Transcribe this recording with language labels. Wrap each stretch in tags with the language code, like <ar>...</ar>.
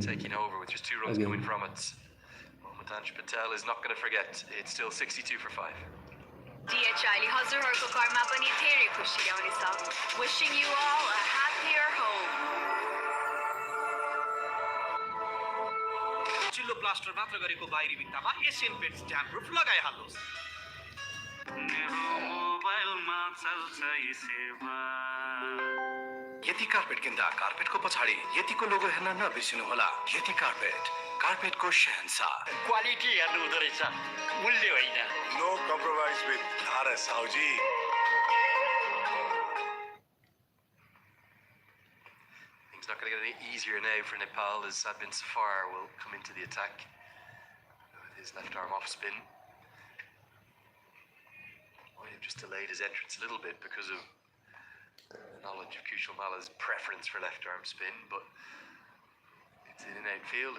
<en>taking over with just 2 runs coming from it. Matanj Patel is not going to forget. It's still 62 for 5.</en> <ne>DHI ले हजुरहरूको घरमा पनि धेरै खुसी ल्याउनेछ.</ne> <en>Wishing you all a happier home.</en> <ne>Plaster मात्र गरेको बाहिरी भित्तामा एसियन पेन्ट्स ड्याम प्रुफ लगाइहाल्नुहोस्। मेरो मोबाइलमा चल्छ यी सेवा। यति कार्पेट किन्दा कार्पेटको पछाडि यतिको लोगो हेर्न नबिर्सिनुहोला। यति कार्पेटको शहंशाह। क्वालिटी हेर्नु हुँदो रहेछ, मूल्य होइन।</ne> <en>No compromise with धारा साउजी। It's not going to get any easier now for Nepal as Sadbin Safar will come into the attack with his left arm off spin. Might have just delayed his entrance a little bit because of the knowledge of Kushal Mala's preference for left arm spin, but it's in and out field.</en>